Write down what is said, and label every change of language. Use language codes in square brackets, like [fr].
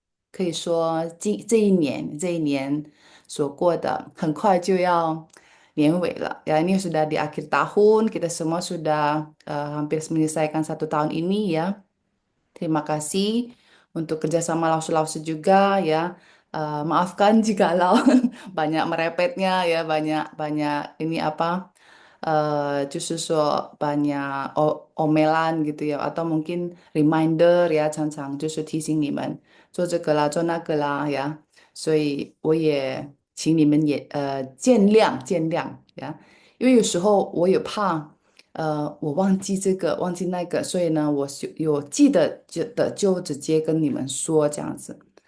[zh] 可以说这一年所过的，很快就要年尾了。 [id] Ya, ini sudah di akhir tahun, kita semua sudah hampir menyelesaikan 1 tahun ini ya. Terima kasih untuk kerjasama Lausu-Lausu juga ya. Maafkan jikalau banyak merepetnya ya, banyak banyak ini apa [zh] 就是说 [id] banyak omelan gitu ya atau mungkin reminder [zh] 呀，常常就是提醒你们做这个啦，做那个啦呀，所以我也请你们也见谅呀，因为有时候我也怕我忘记这个忘记那个，所以呢有记得就直接跟你们说这样子。